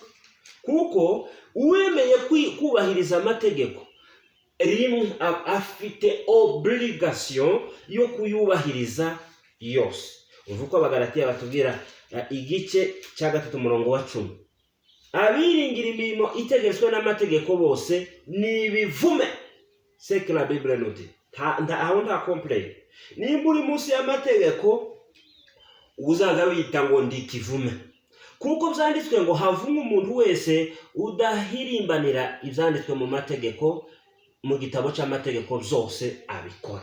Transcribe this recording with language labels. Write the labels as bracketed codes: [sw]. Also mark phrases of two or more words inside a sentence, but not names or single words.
[rw] Kuko uwemeye kubahiriza amategeko rimwe afite obligation yo kuyubahiriza yose. Uvuko Abagalatiya batubwira igice cya 3:10. Abiringira imirimo itegetswe n'amategeko bose ni bivume. [fr] C'est que la Bible nous dit. [rw] Nta complain. Nimba uri munsi y'amategeko uzaza wita ngo ndi kivume. Kuko byanditswe ngo havume umuntu wese udahirimbanira ibyanditswe mu mategeko, mu gitabo cy'amategeko byose abikora.